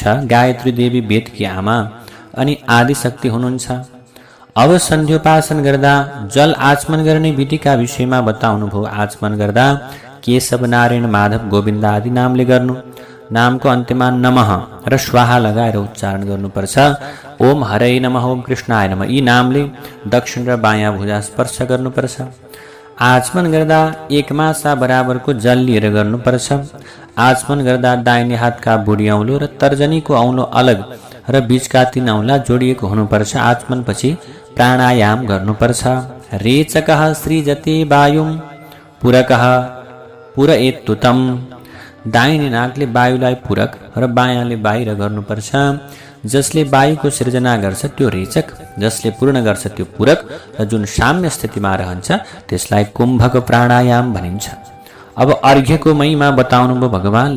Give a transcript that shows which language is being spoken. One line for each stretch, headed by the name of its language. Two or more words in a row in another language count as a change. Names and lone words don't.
Nepali: गायत्री देवी वेदकी आमा अनि आदि शक्ति हुनुहुन्छ। अब सन्ध्योपासन गर्दा जल आचमन गर्ने विधिका विषयमा बताउनु भयो। आचमन गर्दा केशव, नारायण, माधव, गोविन्द आदि नामले गर्नु। नामको अन्त्यमा नमः र स्वाहा लगाएर उच्चारण गर्नुपर्छ।
Sanskrit: ओम हरै नमः, ओम कृष्णाय नमः,
Nepali: यी नामले दक्षिण र बायाँ भुजा स्पर्श गर्नुपर्छ। आचमन गर्दा 1 मासा बराबरको जल लिएर गर्नुपर्छ। आचमन गर्दा दाहिने हातका बुढी औँलो र तर्जनीको औँलो अलग र बीचका 3 औँला जोडिएको हुनुपर्छ। आचमनपछि प्राणायाम गर्नुपर्छ।
Sanskrit: रेचकः सृजते वायुं पूरकः पूरयेत्तुतं।
Nepali: दाहिने नाकले वायुलाई पूरक र बायाँले बाहिर गर्नुपर्छ। जसले वायुको सृजना गर्छ त्यो रेचक, जसले पूर्ण गर्छ त्यो पूरक र जुन साम्य स्थितिमा रहन्छ त्यसलाई कुम्भक प्राणायाम भनिन्छ। अब अर्घ्यको महिमा बताउनुभयो भगवानले।